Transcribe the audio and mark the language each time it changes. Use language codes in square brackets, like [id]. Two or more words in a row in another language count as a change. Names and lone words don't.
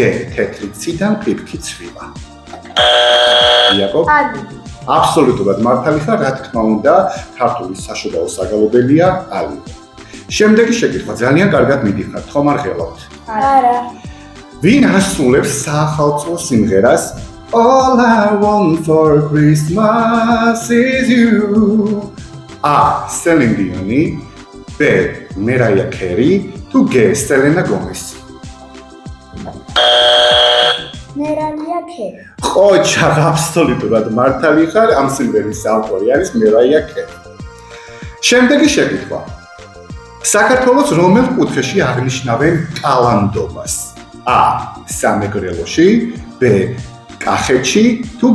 [ka] თეთრი ციდან ფიფქი ცვილა. იაკობ? ალილო. აბსოლუტურად მართალი ხარ, რა თქმა უნდა, ქართული საშობაო საგალობელია ალილო. შემდეგი შეკითხვა, ძალიან კარგად მიდიხართ, ხომ არ ღელავთ? არა. ვინ ასრულებს საახალწლო სიმღერას [en] All I want for Christmas is you? [ka] A. Celine Dion, B. Mariah Carey, თუ G. Selena Gomez. Mariah Carey. ყოჩა, აბსოლუტურად მართალი ხარ, ამ სიმღერის ავტორი არის Mariah Carey. შემდეგი შეკითხვა. საქართველოს რომელ კუთხეში აღნიშნავენ კალანდობას? A. სამეგრელოში, B. კახეთში, თუ G.